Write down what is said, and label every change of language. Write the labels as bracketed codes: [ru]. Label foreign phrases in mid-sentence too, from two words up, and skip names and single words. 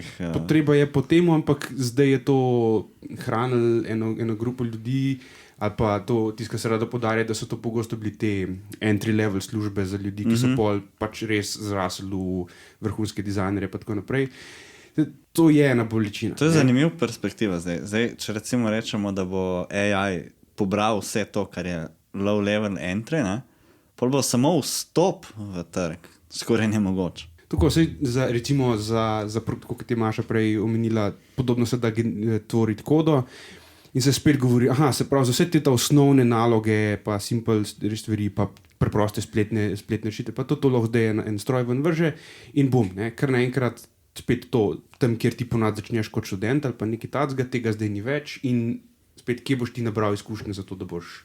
[sl] Potreba je po temu, ampak zdaj je to hranilo eno grupo ljudi, ali pa to, tisto, kar se rado podarja, da so to pogosto bili te entry-level službe za ljudi, ki so pol pač res zrasli v vrhunske dizajnerje pa tako naprej. To je ena bolečina. To je zanimiv perspektiva zdaj. Zdaj, če recimo rečemo, da bo AI pobral vse to, kar je [en] low-level entry, [sl] ne? Pol bo samo vstop v trg skoraj nemogoč. Tako, recimo za kot je Maša prej omenila, podobno se da tvoriti kodo in se spet govori, se pravi, za vse te osnovne naloge, pa simple stvari, pa preproste spletne rešitve, pa to lahko zdaj en stroj ven vrže in bum, ne, kar naenkrat spet to, tam, kjer ti ponad začneš kot študent ali pa nekaj tacga, tega zdaj ni več in spet, kje boš ti nabral izkušnje za to, da boš.